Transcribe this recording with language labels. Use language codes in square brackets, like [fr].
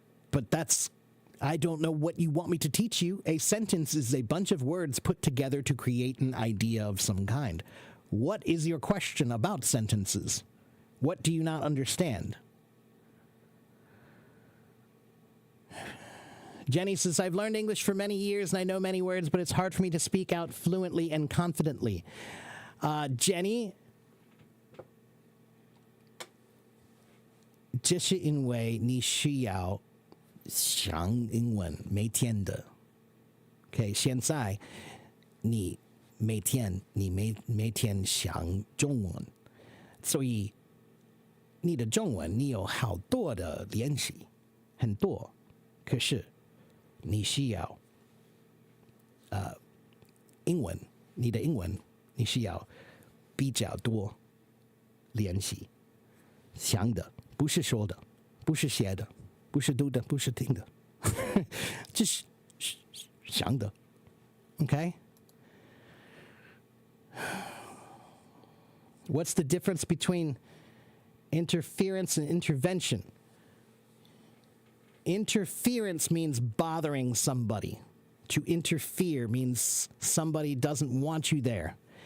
[en] But I don't know what you want me to teach you. A sentence is a bunch of words put together to create an idea of some kind. What is your question about sentences? What do you not understand? Jenny says, I've learned English for many years and I know many words, but it's hard for me to speak out fluently and confidently. [zh] Jenny, 这是因为你需要想英文，每天的。 OK， 现在你每天想中文，所以你的中文你有好多的练习，很多。可是你需要英文，你的英文你需要比较多练习，想的不是说的，不是写的，不是读的，不是听的，就是想的。 [en] Okay? What's the difference between interference and intervention? Interference means bothering somebody. To interfere means somebody doesn't want you there.